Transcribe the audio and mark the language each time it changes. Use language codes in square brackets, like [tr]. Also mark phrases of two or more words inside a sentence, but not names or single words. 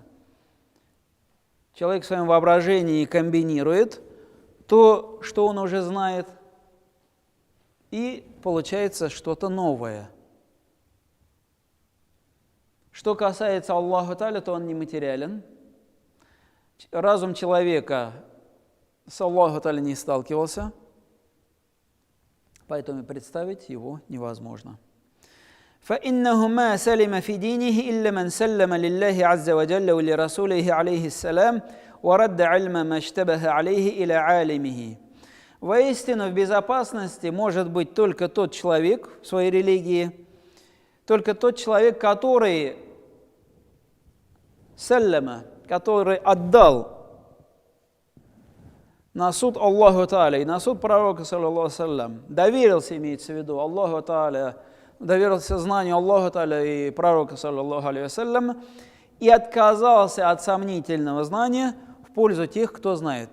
[ru] Человек в своем воображении комбинирует то, что он уже знает, и получается что-то новое. Что касается [ar] الله تعالى, [ru] то он нематериален. Разум человека с [ar] الله تعالى [ru] не сталкивался, поэтому представить его невозможно. [ar] فإنه ما سلم في دينه إلا من سلم لله عز وجل ولرسوله عليه السلام ورد علم ما اشتبه عليه إلى عالمه. [ru] Воистину в безопасности может быть только тот человек в своей религии, только тот человек, который саллама, который отдал на суд [ar] الله تعالى [ru] и на суд пророка, [ar] صلى الله سلم, [ru] доверился, имеется в виду, [ar] الله تعالى, [ru] доверился знанию [ar] الله تعالى [ru] и пророка, [ar] صلى الله عليه وسلم, [ru] и отказался от сомнительного знания в пользу тех, кто знает.